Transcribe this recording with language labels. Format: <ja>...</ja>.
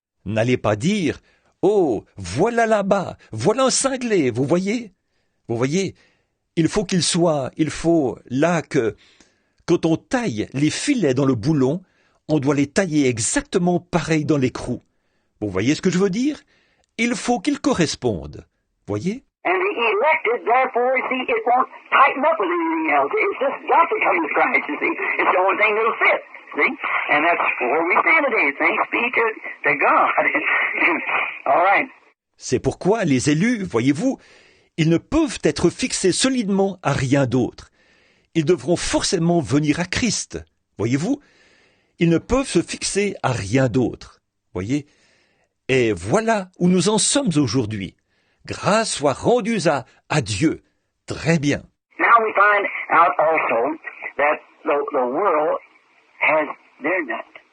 <fr>N'allez pas dire, oh, voilà là-bas, voilà un cinglé, vous voyez? Vous voyez, il faut là que, quand on taille les filets dans le boulon, on doit les tailler exactement pareil dans l'écrou. Vous voyez ce que je veux dire? Il faut qu'ils correspondent. Voyez?</fr> <en>And the elected, therefore, see, it won't tighten up with anything else. It's just got to come to Christ, you see. It's the only thing that'll fit, see? And that's where we stand today. Thanks be to God. All right.</en> <fr>C'est pourquoi les élus, voyez-vous, ils ne peuvent être fixés solidement à rien d'autre. Ils devront forcément venir à Christ. Voyez-vous, ils ne peuvent se fixer à rien d'autre. Voyez? Et voilà où nous en sommes aujourd'hui. Grâce soit rendue à Dieu. Très bien.</fr> <en>Now we find out also that the world has their nut.</en>